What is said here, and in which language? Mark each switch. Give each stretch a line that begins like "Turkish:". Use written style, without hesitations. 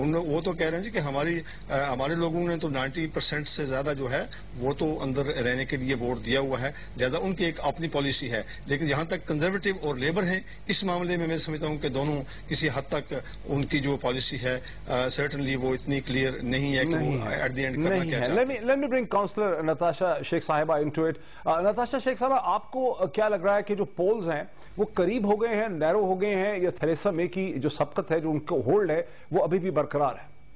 Urdu: وہ تو کہہ رہے ہیں جی کہ ہمارے لوگوں نے تو 90% سے زیادہ جو ہے وہ تو اندر رہنے کے لیے ووٹ دیا ہوا ہے, لہٰذا ان کی ایک اپنی پالیسی ہے. لیکن جہاں تک کنزرویٹو اور لیبر ہیں اس معاملے میں سمجھتا ہوں کہ دونوں کسی حد تک ان کی جو پالیسی ہے سرٹنلی وہ اتنی کلیئر نہیں ہے کہ وہ
English: at the end
Urdu: کرنا کیا چاہتے ہیں.
English: Let me bring Councillor Natasha Sheikh Sahiba into it.
Urdu: Natasha Sheikh Sahiba, آپ کو کیا لگ رہا ہے کہ جو پولز ہیں وہ قریب ہو گئے ہیں, نیرو ہو گئے ہیں, یا تھریسا مے کی جو سبقت ہے, جو ان کو ہولڈ ہے, وہ ابھی بھی برقرار ہے؟